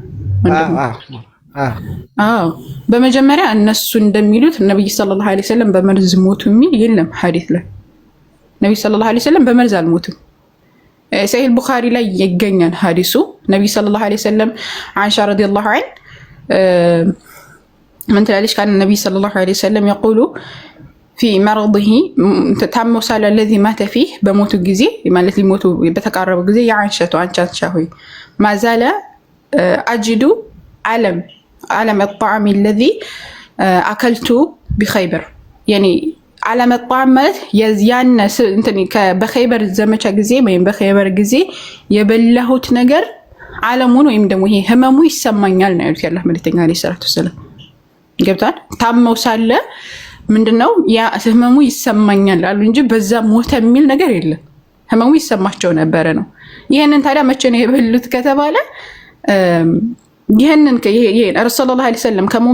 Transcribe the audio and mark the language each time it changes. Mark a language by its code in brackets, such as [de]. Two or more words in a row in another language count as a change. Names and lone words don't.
[am] በመጀመሪያ እነሱ እንደሚሉት ነብይ [ar] صلى الله عليه وسلم [am] በመርዝ ሞቱ የሚል የለም ሐዲስ ላይ። ነብይ [ar] صلى الله عليه وسلم [am] በመርዝ አልሞቱም። ሰሂህ ቡኻሪ ላይ ይገኛል ሐዲሱ። ነብይ [ar] صلى الله عليه وسلم [am] አይሻ [ar] رضي الله عنها [am] ምን ትላለች? [ar] كان نبي صلى الله عليه وسلم يقول في مرضه تتم صلى الذي مات فيه በሞቱ [am] ጊዜ ማለት ሊሞቱ በተቃረበ ጊዜ ያንሸቱ አንቻቻ ሆይ [ar] ما زال اجد علم الطعام الذي اكلت بخيبر يعني علم الطعام [am] ማለት የዚያን እንትን በኸይበር ዘመቻ ጊዜ ወይም በኸይበር ጊዜ የበላሁት ነገር ዓለሙን ወይም ደግሞ ይሄ ህመሙ ይሰማኛል ነው ያሉት ያላህ መልእክተኛ [ar] عليه الصلاة والسلام። [am] ገብቷል? ታመው ሳለ ምንድነው ያ ህመሙ ይሰማኛል አሉ እንጂ በዛ ሞተ የሚል ነገር የለም። ህመሙ ይሰማቸው ነበረ ነው። ይሄንን ታዲያ መቼ ነው የበሉት ከተባለ ይሄንን [ar] رسول الله صلى الله عليه وسلم